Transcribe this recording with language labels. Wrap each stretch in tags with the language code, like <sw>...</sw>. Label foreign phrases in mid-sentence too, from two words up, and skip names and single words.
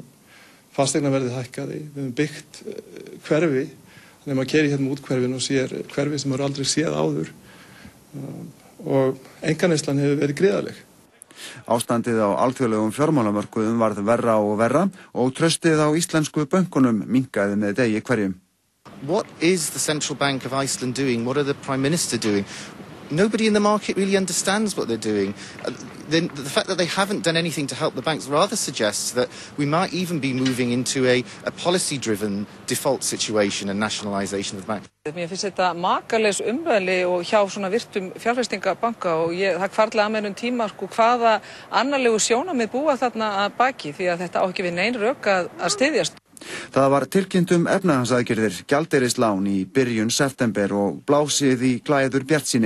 <is>Fasteignaverðið hækkaði, við höfum byggt hverfi, þannig að maður keyrir út hverfin og sér hverfi sem maður aldrei séð áður. Og einkaneyslan hefur verið gríðarleg. Ástandið á alþjóðlegum fjármálamörkuðum varð verra og verra og traustið á íslensku bönkunum minnkaði með degi hverjum.</is> <en>What is the Central Bank of Iceland doing? What are the Prime Minister doing? Nobody in the market really understands what they're doing. The fact that they haven't done anything to help the banks rather suggests that we might even be moving into a policy-driven default situation and nationalisation of the bank.</en> <is>Mér finnst þetta makalaus umræðli og hjá svona virtum fjárfestingabanka og það hvarflaði að mér tíma hvaða annarlegu sjónarmið búa þarna að baki því að þetta á ekki við nein rök að styðjast. Það var tilkynnt efnahagsaðgerðir, gjaldeyrislán í byrjun september og blásið í glæður bjartsýni.</is>